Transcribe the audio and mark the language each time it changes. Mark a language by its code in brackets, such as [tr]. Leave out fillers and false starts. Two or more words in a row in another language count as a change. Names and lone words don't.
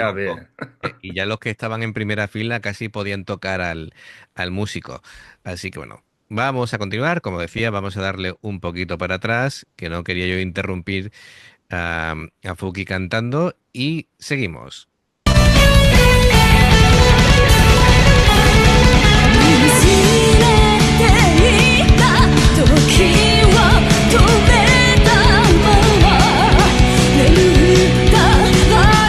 [es] veía grupo. bien. Y ya los que estaban en primera fila casi podían tocar al músico. Así que bueno, vamos a continuar. Como decía, vamos a darle un poquito para atrás, que no quería yo interrumpir a Fuki cantando, y seguimos. [ja] 見つめていた時を止めたまま眠ったから